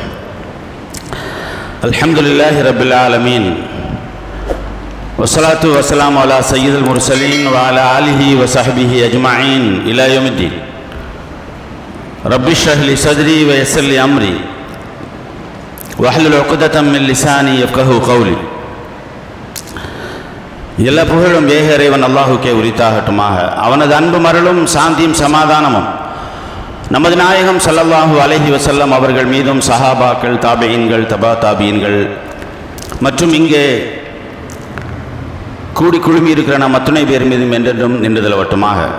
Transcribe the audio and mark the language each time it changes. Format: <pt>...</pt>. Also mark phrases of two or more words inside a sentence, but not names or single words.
<ar>الحمد لله رب العالمين والصلاة والسلام على سيد المرسلين وعلى آله وصحبه أجمعين إلى يوم الدين. رب اشرح لي صدري ويسر لي أمري واحلل عقدة من لساني يفقهوا قولي.</ar> <ta>எல்லா புகழும் ஏக இறைவன் அல்லாஹுக்கே உரித்தாகட்டுமாக. அவனது அன்பு மருளும் சாந்தியும் சமாதானமும் நமது நாயகம்</ta> <ar>صلى الله عليه وسلم</ar> <ta>அவர்கள் மீதும் சஹாபாக்கள், தாபிஈன்கள், தபா தாபிஈன்கள் மற்றும் இங்கே கூடி குழுமி இருக்கிற நம் அத்துணை பேர் மீதும் என்றென்றும் நின்றுதலவட்டுமாக.</ta>